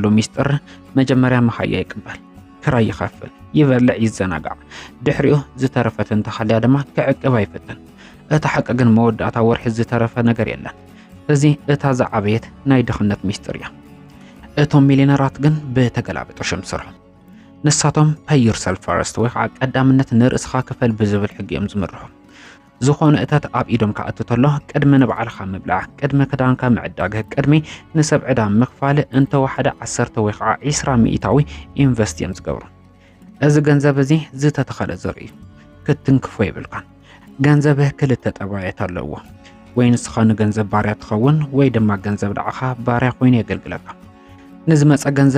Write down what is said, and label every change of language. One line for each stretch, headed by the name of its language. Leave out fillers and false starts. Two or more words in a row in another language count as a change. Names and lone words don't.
Tigrinya: ሚስጥር መጀመርያ መሃያ ይቅበል ክራይ ይኸፍል ይበልዕ ይዘናጋዕ ድሕሪኡ ዝተረፈት እንተኻልያ ድማ ክዕቅብ ኣይፍትን እቲ ሓቂ ግን መወዳእታ ወርሒ ዝተረፈ ነገር የለን እዚ እታ ዝዓበየት ናይ ድኽነት ሚስጥር እያ እቶም ሚሊዮነራት ግን ብተገላቢጦሽም ይሰርሑ ንሳቶም pay
English: yourself first
Tigrinya: ወይ ከዓ ቀዳምነት ንርእስኻ ክፈል ብዝብል ሕጊ እዮም ዝምርሑ ዝኾነ እታት ኣብ ኢዶም ከኣትተሎ ቅድሚ ንባዕልኻ ምብላዕ ቅድሚ ክዳንካ ምዕዳግ ቅድሚ ንሰብ ዕዳ ምኽፋል እንተወሓደ 10 ወይ ከዓ 20 ሚእታዊ ኢንቨስት እዮም ዝገብሩ እዚ ገንዘብ እዚ ዝተተኸለ ዘርኢ እዩ ክትንክፎ ይብልካን ገንዘብህ ክልተ ጠባያት ኣለዎ ወይ ንስኻ ንገንዘብ ባርያ ትኸውን ወይ ድማ ገንዘብ ዳዕኻ ባርያ ኮይኑ የገልግለካ ንዝመፀ ገንዘብ